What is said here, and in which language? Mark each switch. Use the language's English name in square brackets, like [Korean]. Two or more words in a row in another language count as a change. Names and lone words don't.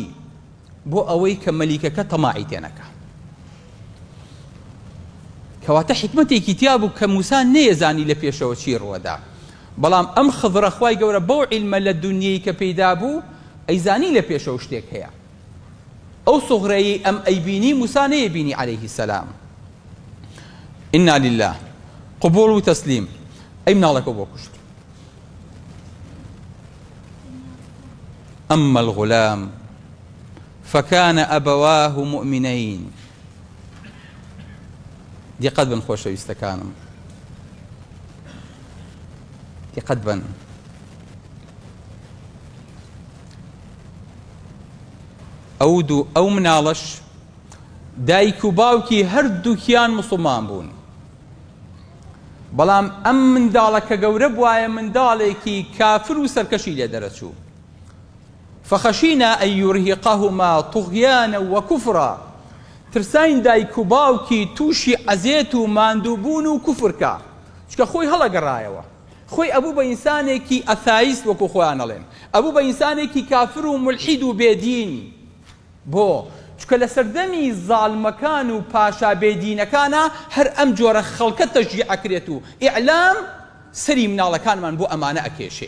[Central Kurdish] بۆ ئەوەی کە مەلیکەکە تەماعی تێنەکە. کەواتە حکمەتێکی تیا بوو کە موسا نەیەزانی لە پێشەوە چی ڕوەدا بەڵام ئەم خضرە خوای گەورە بەو عیلمە لە دونیای کە پەیدا بوو ئەیزانی لە پێشەوە شتێک هەیە. ئەو سوغرەی ئەم ئەیبینی موسا نەیەبینی [Arabic] عەلەیهی السەلام. ئینا لله [Central Kurdish] قبول و تەسلیم. ئەی مناڵەکە بۆ کوشت. [Arabic] أما الغلام فكان أبواه مؤمنين. [Central Kurdish] دقت بن خۆشەویستەکانم، دقت بن. ئەو مناڵەش دایک و باوکی هەردووکیان موسڵمان بوون، بەڵام ئەم منداڵە کە گەورە بوایە منداڵێکی کافر و سەرکەشی لێ دەرەچوو. [Arabic] فخشينا أن يرهقهما طغيانا وكفرا. [Central Kurdish] ترساين دایک و باوکی تووشی عەزێت و ماندووبوون و کوفرکە، چکە خۆی هەڵەگەڕایەوە. خۆی ئەبوو بە ئینسانێکی ئەثایست وەکو خۆیان ئەڵێن، ئەبوو بە ئینسانێکی کافر و ملحید و بێدین. بۆ چکە لە سەردەمی زاڵمەکان و پاشا بێدینەکانە هەر ئەم جۆرە خەڵکە تەشجیع ئەکرێت و ئیعلام سەری مناڵەکانمان بۆ ئەمانە ئەکێشێ.